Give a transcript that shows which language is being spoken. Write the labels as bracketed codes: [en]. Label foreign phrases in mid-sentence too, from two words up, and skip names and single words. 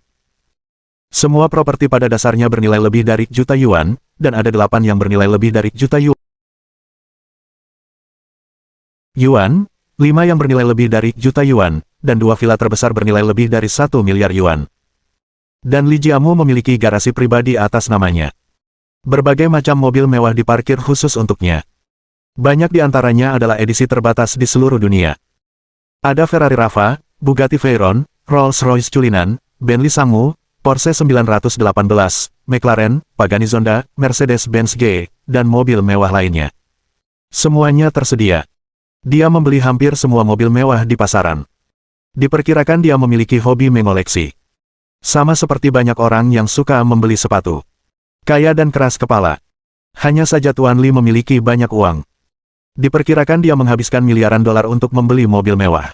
[id] Semua properti pada dasarnya bernilai lebih dari juta yuan, dan ada 8 yang bernilai lebih dari juta yuan, 5 yang bernilai lebih dari juta yuan, dan 2 villa terbesar bernilai lebih dari 1 miliar yuan. Dan Li Jiamu memiliki garasi pribadi atas namanya. Berbagai macam mobil mewah diparkir khusus untuknya. Banyak di antaranya adalah edisi terbatas di seluruh dunia. Ada Ferrari Rafa, Bugatti Veyron, Rolls-Royce Cullinan, Bentley Sangmu, Porsche 918, McLaren, Pagani Zonda, Mercedes-Benz G, dan mobil mewah lainnya. Semuanya tersedia. Dia membeli hampir semua mobil mewah di pasaran. Diperkirakan dia memiliki hobi mengoleksi. Sama seperti banyak orang yang suka membeli sepatu. Kaya dan keras kepala. Hanya saja Tuan Li memiliki banyak uang. Diperkirakan dia menghabiskan miliaran dolar untuk membeli mobil mewah.